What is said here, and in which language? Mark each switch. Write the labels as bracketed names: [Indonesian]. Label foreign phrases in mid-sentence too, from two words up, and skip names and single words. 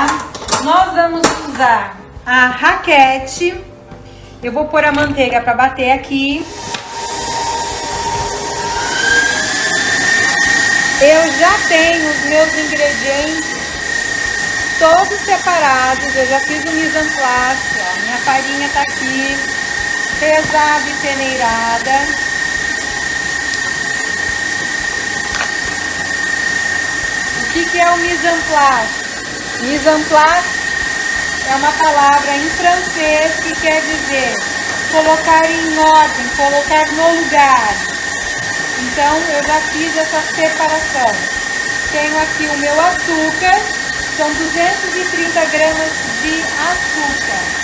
[Portuguese] Nós vamos usar a raquete. Eu vou pôr a manteiga para bater aqui. Eu já tenho os meus ingredientes todos separados. Eu já fiz o [French] mise en place, [Portuguese] ó. Minha farinha tá aqui, pesada e peneirada. O que é o [French] mise en place? Mise en place [Portuguese] é uma palavra em francês que quer dizer colocar em ordem, colocar no lugar. Então eu já fiz essa separação. Tenho aqui o meu açúcar, são 230 gramas de açúcar.